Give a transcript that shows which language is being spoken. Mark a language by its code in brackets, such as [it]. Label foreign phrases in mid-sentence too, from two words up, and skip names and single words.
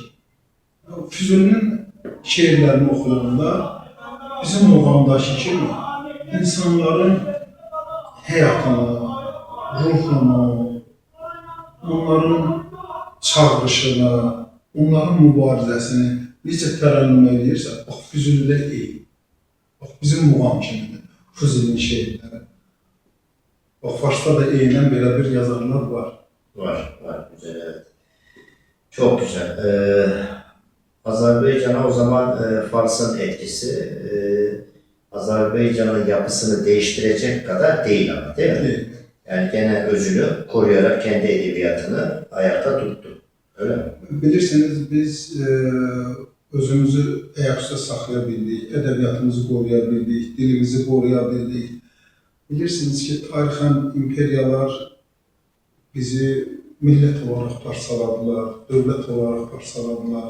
[az] Füzulinin şeirlərini oxuyanda bizim muğamdakı kimi insanların həyatını, ruhunu, onların çağrışını, onların mübarizəsini necə tərənnüm edirsə, bax, Füzulidə eyni. Bax, bizim muğam kimidir, Füzulinin şeirləri. Bax, Farsda da eynən belə bir yazarlar var. [tr] Var, güzel, evet. Çok güzel. Azerbaycan'a o zaman Fars'ın etkisi Azerbaycan'ın yapısını değiştirecek kadar değil ama, değil mi? Değil. Yani gene özünü koruyarak kendi edebiyatını ayakta tuttu. Öyle mi? [az] Bilirsiniz, biz özümüzü ayaqüstə saxlaya bildik, ədəbiyyatımızı qoruya bildik, dilimizi qoruya bildik. Bilirsiniz ki, tarixən imperiyalar bizi millət olaraq parçaladılar, dövlət olaraq parçaladılar.